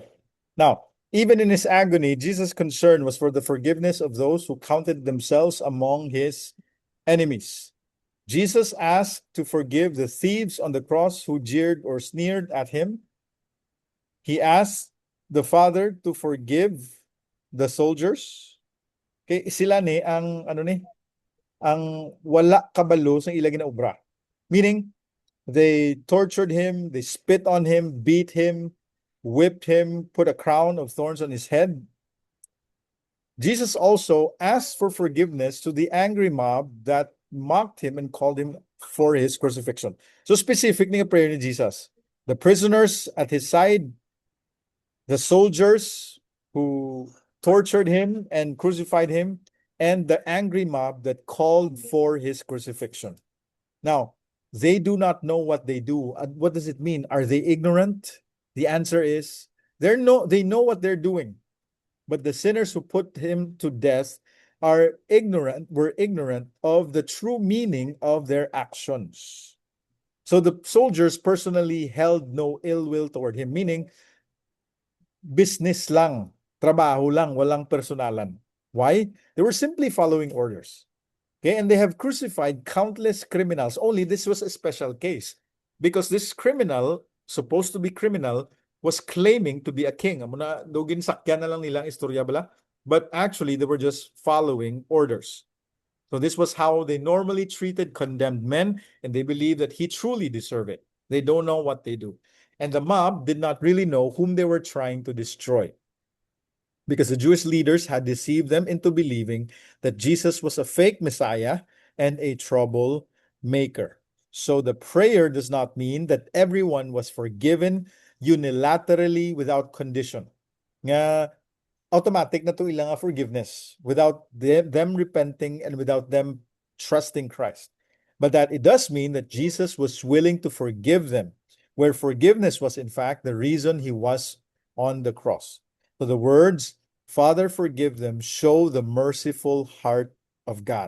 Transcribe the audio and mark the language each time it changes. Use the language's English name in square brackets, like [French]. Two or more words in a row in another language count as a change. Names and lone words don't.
[English] Now, even in his agony, Jesus' concern was for the forgiveness of those who counted themselves among his enemies. Jesus asked to forgive the thieves on the cross who jeered or sneered at him. He asked the Father to forgive the soldiers. [Hiligaynon] Okay, sila ni ang ano ni ang wala kabalo sa ilang ginaobra. [English] Meaning, they tortured him, they spit on him, beat him, whipped him, put a crown of thorns on his head. Jesus also asked for forgiveness to the angry mob that mocked him and called him for his crucifixion. [Hiligaynon] So specific nga prayer ni Jesus. [English] The prisoners at his side, the soldiers who tortured him and crucified him, and the angry mob that called for his crucifixion. Now, they do not know what they do. What does it mean? Are they ignorant? The answer is they know what they're doing. But the sinners who put him to death were ignorant of the true meaning of their actions. So the soldiers personally held no ill will toward him, meaning [Filipino] business lang, trabaho lang, walang personalan. [English] Why? They were simply following orders. Okay, and they have crucified countless criminals. Only this was a special case because this criminal, supposed to be criminal, was claiming to be a king. [Hiligaynon] Amo na dugin sakyan na lang nilang istorya bala, [English] but actually they were just following orders. So this was how they normally treated condemned men, and they believe that he truly deserved it. They don't know what they do. And the mob did not really know whom they were trying to destroy, because the Jewish leaders had deceived them into believing that Jesus was a fake Messiah and a troublemaker. So the prayer does not mean that everyone was forgiven unilaterally without condition. [Hiligaynon] Nga automatic na to ilang forgiveness [English] without them repenting and without them trusting Christ. But that it does mean that Jesus was willing to forgive them, where forgiveness was in fact the reason he was on the cross. So the words, Father, forgive them, show the merciful heart of God.